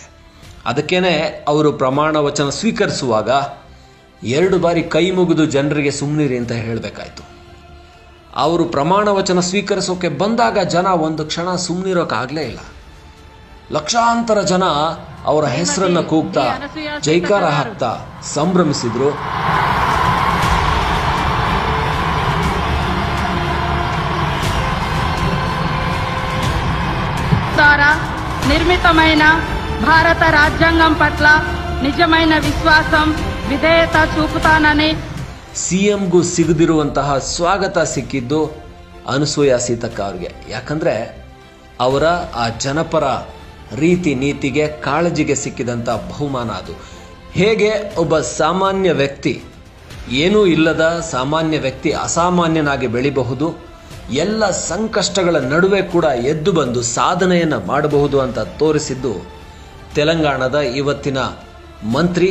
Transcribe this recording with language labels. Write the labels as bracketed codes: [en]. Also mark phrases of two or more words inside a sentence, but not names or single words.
[kn] ಅದಕ್ಕೇನೆ ಅವರು ಪ್ರಮಾಣ ವಚನ ಸ್ವೀಕರಿಸುವಾಗ 2 ಬಾರಿ ಕೈ ಮುಗಿದು ಜನರಿಗೆ ಸುಮ್ಮನಿರಿ ಅಂತ ಹೇಳಬೇಕಾಯ್ತು. ಅವರು ಪ್ರಮಾಣ ವಚನ ಸ್ವೀಕರಿಸೋಕೆ ಬಂದಾಗ ಜನ ಒಂದು ಕ್ಷಣ ಸುಮ್ಮನಿರೋಕ್ಕಾಗಲೇ ಇಲ್ಲ. ಲಕ್ಷಾಂತರ ಜನ ಅವರ ಹೆಸರನ್ನ ಕೂಗ್ತಾ, ಜೈಕಾರ ಹಾಕ್ತಾ ಸಂಭ್ರಮಿಸಿದ್ರು. [te] ద్వారా నిర్మితమైన భారత రాజ్యాంగం పట్ల నిజమైన విశ్వాసం, విధేయత చూపుతానని [kn] CMಗೂ ಸಿಗದಿರುವಂತಹ ಸ್ವಾಗತ ಸಿಕ್ಕಿದ್ದು ಅನಸೂಯ ಸೀತಕ್ಕ ಅವರಿಗೆ. ಯಾಕಂದ್ರೆ ಅವರ ಆ ಜನಪರ ರೀತಿ ನೀತಿಗೆ, ಕಾಳಜಿಗೆ ಸಿಕ್ಕಿದಂಥ ಬಹುಮಾನ ಅದು. ಹೇಗೆ ಒಬ್ಬ ಸಾಮಾನ್ಯ ವ್ಯಕ್ತಿ, ಏನೂ ಇಲ್ಲದ ಸಾಮಾನ್ಯ ವ್ಯಕ್ತಿ ಅಸಾಮಾನ್ಯನಾಗಿ ಬೆಳಿಬಹುದು, ಎಲ್ಲ ಸಂಕಷ್ಟಗಳ ನಡುವೆ ಕೂಡ ಎದ್ದು ಬಂದು ಸಾಧನೆಯನ್ನ ಮಾಡಬಹುದು ಅಂತ ತೋರಿಸಿದ್ದು ತೆಲಂಗಾಣದ ಇವತ್ತಿನ ಮಂತ್ರಿ.